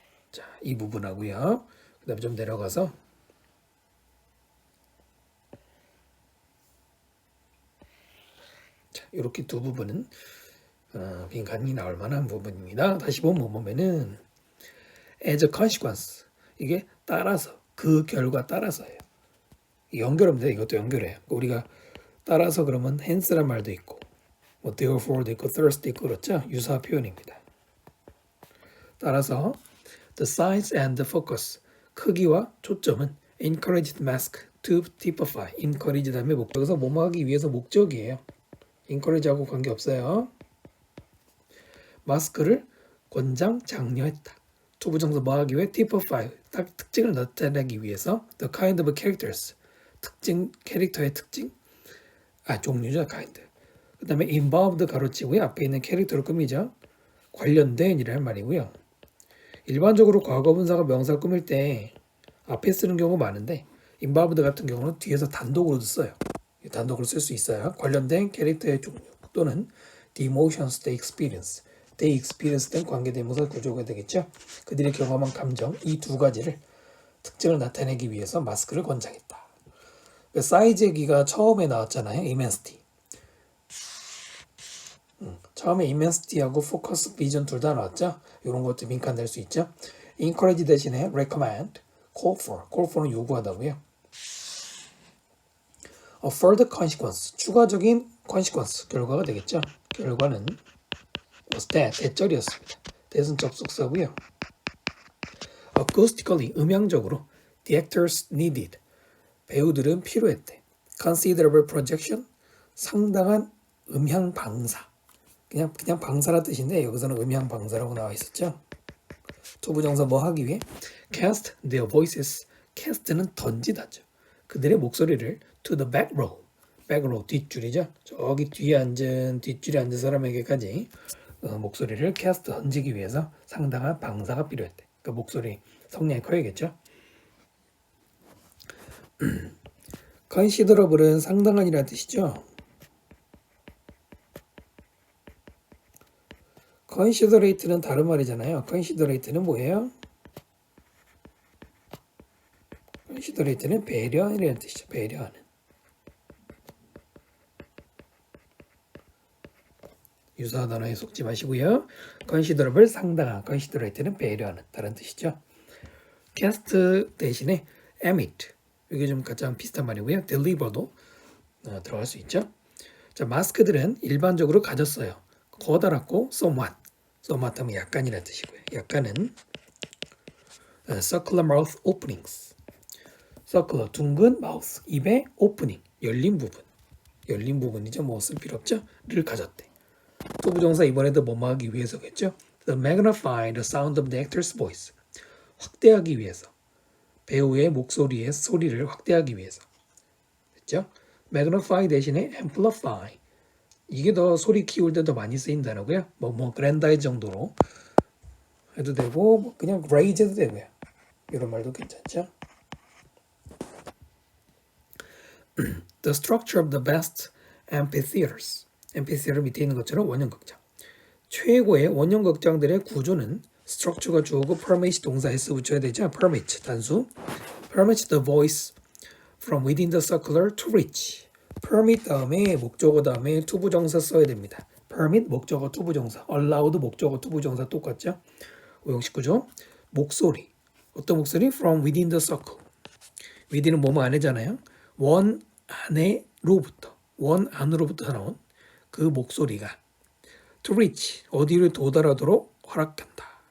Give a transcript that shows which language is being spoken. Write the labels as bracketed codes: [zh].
[ko] 자, 이 부분하고요. 그 다음에 좀 내려가서 자, 이렇게 두 부분은 빈칸이 나올 만한 부분입니다. 다시 보면은 [en] as a consequence [ko] 이게 따라서 그 결과 따라서예요. 연결하면 돼. 이것도 연결해요. 우리가 따라서 그러면 hence란 말도 있고 뭐 therefore도 있고 thus도 있고 그렇죠. 유사 표현입니다. 따라서 [en] the size and the focus [ko] 크기와 초점은 [en] encouraged mask to typify encourage [ko] 다음에 목적에서 뭐뭐하기 위해서 목적이에요. encourage하고 관계없어요. 마스크를 권장 장려했다. 투부정사 뭐하기 위해 typify 딱 특징을 나타내기 위해서 [en] the kind of characters [ko] 특징 캐릭터의 특징 종류죠 kind. 그 다음에 involved 가로치고요. 앞에 있는 캐릭터로 꾸미죠. 관련된 이라는 말이고요. 일반적으로 과거분사가 명사를 꾸밀 때 앞에 쓰는 경우가 많은데 involved 같은 경우는 뒤에서 단독으로도 써요. 단독으로 쓸 수 있어요. 관련된 캐릭터의 종류 또는 [en] the emotions they experience they experience [ko] 등 관계대명사 구조가 되겠죠. 그들이 경험한 감정 이 두 가지를 특징을 나타내기 위해서 마스크를 권장했다. 사이즈의 기가 처음에 나왔잖아요. immensity. 처음에 immensity하고 focus, vision 둘 다 나왔죠. 이런 것도 빈칸 낼 수 있죠. encourage 대신에 recommend, call for는 요구하다고요. [en] A further consequence, [ko] 추가적인 [en] consequence, [ko] 결과가 되겠죠. 결과는 was that, 대절이었습니다. that은 접속사고요. [en] acoustically, [ko] 음향적으로 [en] the actors needed, [ko] 배우들은 필요했대. [en] considerable projection, [ko] 상당한 음향 방사. 그냥 방사라 뜻인데 여기서는 음향 방사라고 나와 있었죠. 투부정사 뭐 하기 위해? [en] cast their voices. [ko] cast는 던지다죠. 그들의 목소리를 [en] to the back row. back row [ko] 뒷줄이죠. 저기 뒤에 앉은 뒷줄에 앉은 사람에게까지 목소리를 cast 던지기 위해서 상당한 방사가 필요했대. 그러니까 목소리 성량이 커야겠죠. considerable은 상당한이라는 뜻이죠. considerate는 다른 말이잖아요. considerate는 뭐예요? considerate는 배려하는 뜻이죠. 배려하는. 유사한 단어에 속지 마시고요. considerable 상당한, considerate는 배려하는 다른 뜻이죠. cast 대신에 emit 이게 좀 가장 비슷한 말이고요. deliver도 들어갈 수 있죠. 자, 마스크들은 일반적으로 가졌어요. 커다랗고 somewhat 하면 약간이라는 뜻이고요. 약간은 [en] circular mouth openings. [ko] circular 둥근 mouth 입의 opening 열린 부분이죠. 뭐 쓸 필요 없죠. 를 가졌대. 투부정사 이번에도 뭐뭐 하기 위해서겠죠. [en] The magnify the sound of the actor's voice. [ko] 확대하기 위해서. 배우의 목소리의 소리를 확대하기 위해서. 됐죠? magnify 대신에 amplify. 이게 더 소리 키울 때 더 많이 쓰인 단어고요. grandize 정도로 해도 되고 뭐 그냥 raise 해도 되고요. 이런 말도 괜찮죠. [en] The structure of the best amphitheaters. [ko] amphitheater 밑에 있는 것처럼 원형극장. 최고의 원형극장들의 구조는 structure가 주어고 permit 동사 s 붙여야 되죠. permit 단수. [en] permit the voice from within the circular to reach. [ko] permit 다음에 목적어 다음에 투부정사 써야 됩니다. permit 목적어 투부정사, allowed 목적어 투부정사 똑같죠? 오형식 구조. 목소리. 어떤 목소리? [en] from within the circle. [ko] within은 뭐뭐 안에잖아요. 원 안에로부터, 원 안으로부터 나온 그 목소리가 to reach, 어디를 도달하도록 허락한다.